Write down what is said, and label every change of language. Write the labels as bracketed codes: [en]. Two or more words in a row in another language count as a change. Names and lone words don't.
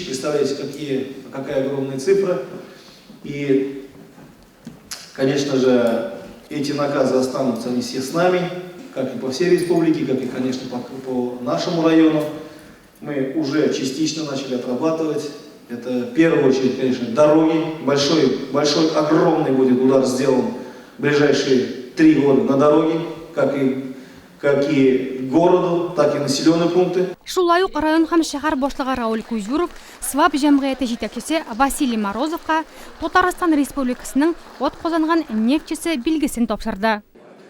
[ru] Представляете, какая огромная цифра. И, конечно же, эти наказы останутся не все с нами, как и по всей республике, как и, конечно, по нашему району. Мы уже частично начали отрабатывать. Это в первую очередь, конечно, дороги. Большой, огромный будет удар сделан в ближайшие 3 года на дороге, как и городу, так и населенные пункты. [tt] Шулай ук район һәм шәһәр башлыгы Рауль Кузюров СВАП җәмгыяте җитәкчесе Василий Морозовка Татарстан Республикасының атказанган нефтчесе билгесен тапшырды.